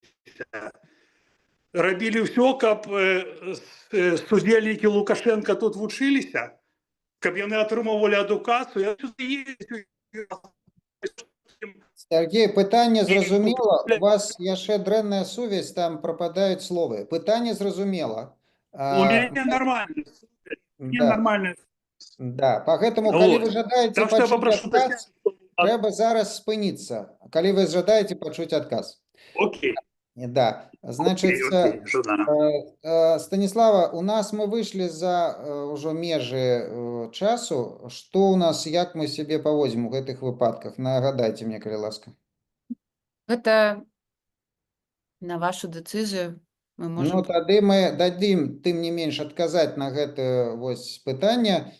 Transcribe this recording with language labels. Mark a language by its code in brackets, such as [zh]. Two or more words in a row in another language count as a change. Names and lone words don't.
[be] Рабілі ўсё, каб студзельнікі Лукашенка тут вучыліся, каб яны атрымоўвалі адукацыю. Сергей, пытанне зразумела. У вас яшчэ дрэнная сувязь, там пропадают словы. Пытанне зразумела. [ru] У меня нормально. Мне Да. нормально. Да, поэтому, Вот. [be] калі вы жадаеце [ru] Так что я [be] пачуць [ru] попрошу [be] адказ, [ru] Татьяну. [be] трэба зараз спыніцца. Калі вы жадаеце пачуць адказ. [ru] Окей. Да, значит, [be] Окей, жадана. [ru] Станислава, у нас мы вышли за [be] ўжо межы часу. Што у нас, як мы себе паводзім у гэтых выпадках? Нагадайце мне, калі ласка. Гэта на вашу дэцызію. Мы [ru] Ну, можем... [be] тады мы дадзім, тым не менш, адказаць на гэтае вось пытанне.